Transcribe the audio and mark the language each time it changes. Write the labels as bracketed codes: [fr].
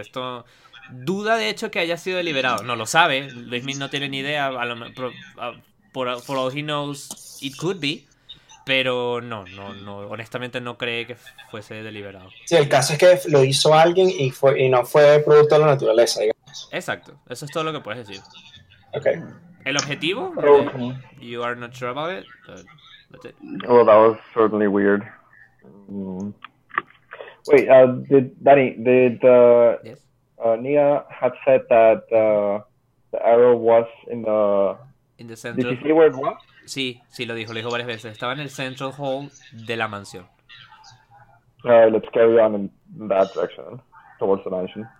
[es] Esto duda de hecho que haya sido deliberado, no lo sabe, Luismi no tiene ni idea, [en] for all he knows it could be, [es] pero no, honestamente no cree que fuese deliberado. Sí, el caso es que lo hizo alguien y no fue producto de la naturaleza, digamos. Exacto, eso es todo lo que puedes decir. [en] Okay. [es] El objetivo, [en] you are not sure about it, but that's it. Well, that was certainly weird. Mm. Wait, did Nia had said that the arrow was in the center? Did you see where it was? [es] Sí, lo dijo varias veces. Estaba en el Central Hall de la mansión. [en] Let's carry on in that direction, towards the mansion.